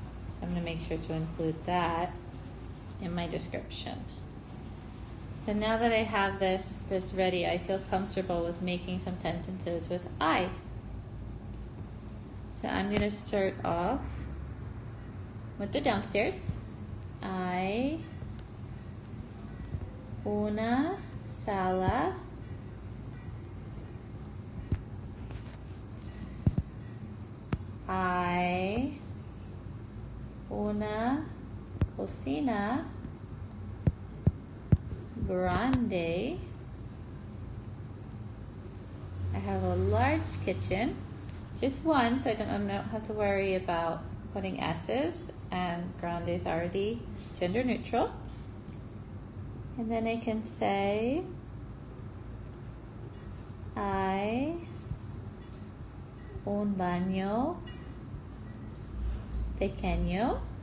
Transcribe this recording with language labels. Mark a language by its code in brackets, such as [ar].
[en] So I'm going to make sure to include that in my description. So now that I have this ready, I feel comfortable with making some sentences with I. So I'm going to start off with the downstairs. [es] Hay una sala hay una cocina grande. [en] I have a large kitchen, just one, so I don't have to worry about putting S's, and grande is already gender neutral. And then I can say, [es] hay un baño pequeño.